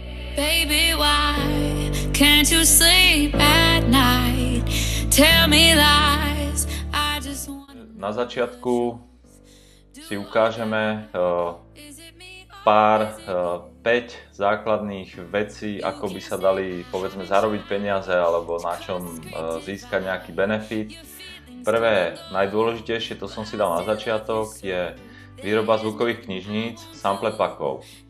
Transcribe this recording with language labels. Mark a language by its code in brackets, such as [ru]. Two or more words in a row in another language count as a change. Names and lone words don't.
[en] Baby, why can't you sleep at night? Tell me lies. I just want... [sk] Na začiatku si ukážeme pár 5 základných vecí, ako by sa dali, povedzme, zarobiť peniaze alebo na čom získať nejaký benefit. Prvé, najdôležitejšie, to som si dal na začiatok, je výroba zvukových knižníc, samplepakov.